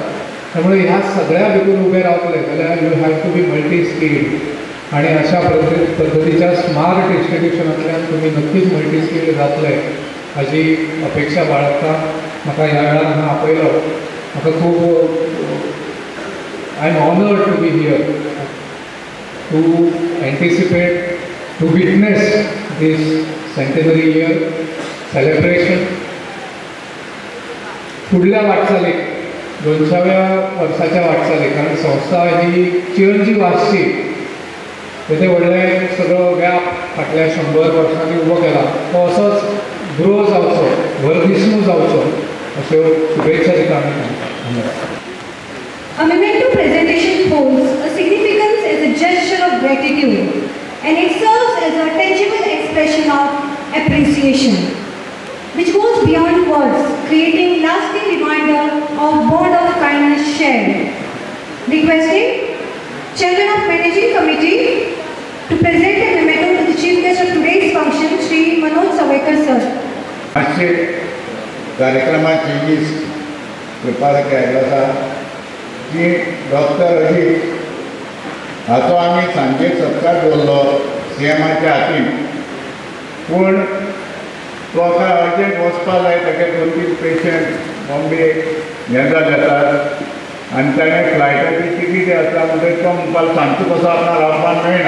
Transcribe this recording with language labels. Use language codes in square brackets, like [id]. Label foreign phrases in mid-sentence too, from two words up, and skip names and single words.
[kok] त्यामुळे ह्या सगळ्या भितून उबे रावतले जाल्यार [en] you have to be multi skilled, [kok] आणि अशा पद्धतीच्या स्मार्ट इन्स्टिट्यूशनांतल्यान तुमी नक्कीच [en] multi skilled [kok] जातले हाची अपेक्षा बाळगता. म्हाका ह्या वेळार हांगा आपयलो, म्हाका खूब [en] I am honoured to be here to anticipate, to witness this centenary year celebration. [kok] फुडल्या वाटचालीक 200व्या वर्साच्या वाटचालीक, कारण संस्था ही चिरंजीव आसची, तेथे व्हडलें सगळो व्याप फाटल्या 100 वर्सांनी उबो केला, तो असोच ग्रो जावचो, वर्धिष्णू जावचो, अश्यो शुभेच्छा दिता आमी. [en] A memento presentation holds a significance as a gesture of gratitude, and it serves as a tangible expression of appreciation, which goes beyond words, creating lasting reminder of bond of kindness shared. Requesting Chairman of Managing Committee to present a memento to the Chief Guest of today. [kok] मातशे कार्यक्रमात चेंजीस करपाक आयलो आसा की डॉक्टर अजीत हाचो आमी सांजे सत्कार दवरलो CMच्या हातीन, पूण तो आतां अर्जंट वचपा जाय, ताचे 2-3 पेशंट बॉम्बे हे जाले आसात आनी ताणें फ्लायटाची तिकीट आसा म्हणटकीर तो म्हणपाक सांजचो कसो आपणाक रावपाक मेळना.